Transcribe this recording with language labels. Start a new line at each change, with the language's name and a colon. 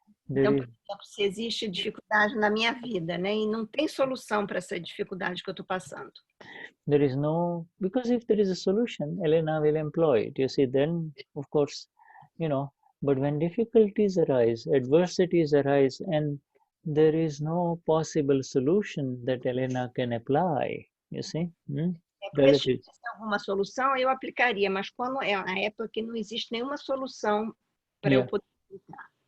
Portuguese: Então, por exemplo, se existe dificuldade na minha vida, né, e não tem solução para essa dificuldade que eu estou passando.
English: There is no, because if there is a solution, Elena will employ it, you see. Then, of course, but when difficulties arise, adversities arise, and there is no possible solution that Elena can apply, you see.
Portuguese: Se existisse alguma solução, eu aplicaria, mas quando é a época que não existe nenhuma solução para eu poder aplicar.